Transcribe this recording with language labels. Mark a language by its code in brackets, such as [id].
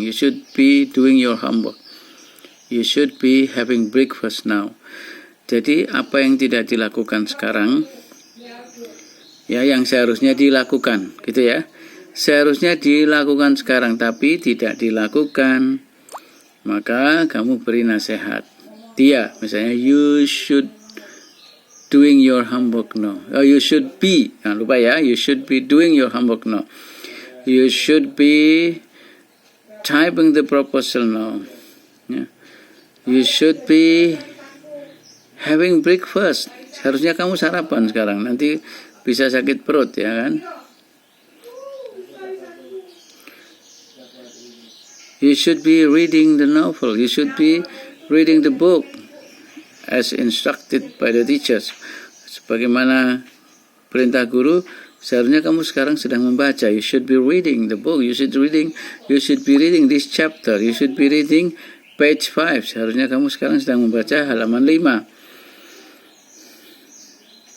[en] You should be doing your homework. You should be having breakfast now. [id] Jadi apa yang tidak dilakukan sekarang, yang seharusnya dilakukan, gitu ya. Seharusnya dilakukan sekarang tapi tidak dilakukan. Maka kamu beri nasihat. Dia, misalnya, [en] you should doing your homework now. You should be, [id] jangan lupa ya, [en] you should be doing your homework now. You should be typing the proposal now. You should be having breakfast. [id] Harusnya kamu sarapan sekarang. Nanti bisa sakit perut ya kan. [en] You should be reading the novel. You should be reading the book as instructed by the teachers. [id] Sebagaimana perintah guru, seharusnya kamu sekarang sedang membaca. [en] You should be reading the book. You should be reading this chapter. You should be reading page 5. [id] Seharusnya kamu sekarang sedang membaca halaman 5.